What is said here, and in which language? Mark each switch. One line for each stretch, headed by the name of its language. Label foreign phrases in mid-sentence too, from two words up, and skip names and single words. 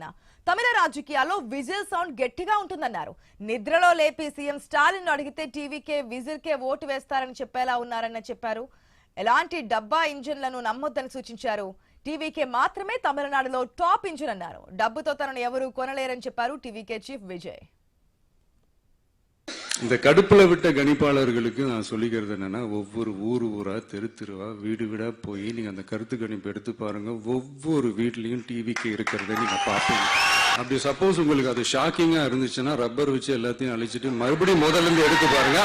Telugu: తమిళ రాజకీయాల్లో విజిల్ సౌండ్ గట్టిగా ఉంటుందన్నారు. నిద్రలో లేపి సీఎం స్టాలిన్ అడిగితే టీవీకే విజిల్కే ఓటు వేస్తారని చెప్పేలా ఉన్నారని చెప్పారు. ఎలాంటి డబ్బా ఇంజన్లను నమ్మొద్దని సూచించారు. టీవీకే మాత్రమే తమిళనాడులో టాప్ ఇంజిన్ అన్నారు. డబ్బుతో తనను ఎవరూ కొనలేరని చెప్పారు టీవీకే చీఫ్ విజయ్.
Tamil: இந்த கடுப்புல விட்ட கணிப்பாளர்களுக்கு நான் சொல்லிக்கிறது என்னன்னா, ஒவ்வொரு ஊரா தெருவா வீடு வீடா போய் நீங்க அந்த கருத்து கணிப்பு எடுத்து பாருங்க. ஒவ்வொரு வீட்லயும் டிவிக்கு இருக்கிறத நீங்க பாப்பீங்க. அப்படி சப்போஸ் உங்களுக்கு அது ஷாக்கிங்கா இருந்துச்சுன்னா ரப்பர் வச்சு எல்லாத்தையும் அழிச்சிட்டு மறுபடியும் முதல்ல இருந்து எடுத்து பாருங்க.